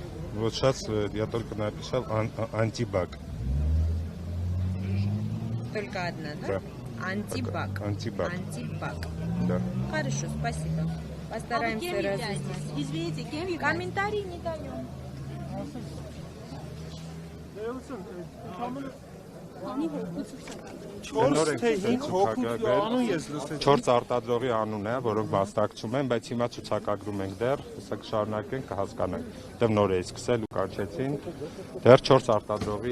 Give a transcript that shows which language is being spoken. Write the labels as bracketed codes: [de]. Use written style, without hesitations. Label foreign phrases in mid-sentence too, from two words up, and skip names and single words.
[ru] Вот сейчас я только написал антибак. Только одна, да? Да. Антибак. Антибак. Антибак. Да. Хорошо, спасибо. Постараемся разъяснить. Извините, кем являетесь? Комментарий не даем. [hy] Չորս արտադրողի անուն է, որոնք վաստակցում են, բայց հիմա ցուցակագրում ենք դեռ, հեսա կշարունակենք, կհասկանանք։ Դեռ նոր է սկսել ու կանչեցին, դեռ 4 արտադրողի